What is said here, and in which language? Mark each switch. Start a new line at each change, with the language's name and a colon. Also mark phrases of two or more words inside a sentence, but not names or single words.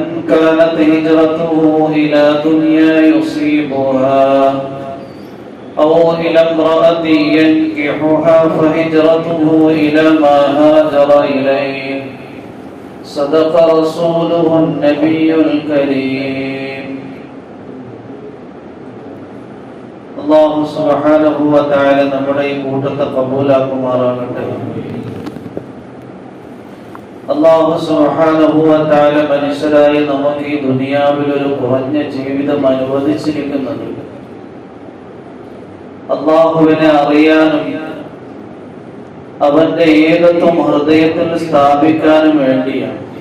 Arabic: كانت هجرته إلى دنيا يصيبها أو إلى امرأة ينكحها فهجرته إلى ما هاجر إليه صدق رسوله النبي الكريم الله سبحانه وتعالى
Malayalam: നമ്മുടെ ഈ കൂട്ടത്തെ കബൂലാക്കുമാറാകട്ടെ.
Arabic: الله سبحانه وتعالى
Malayalam: മനുഷ്യരായി നമുക്ക് ഈ ദുനിയാവിൽ ഒരു കുറഞ്ഞ ജീവിതം അനുവദിച്ചിരിക്കുന്നത് അല്ലാഹുവിനെ അറിയാനും അവന്റെ ഏകത്വം ഹൃദയത്തിൽ സ്ഥാപിക്കാനും വേണ്ടിയാണ്.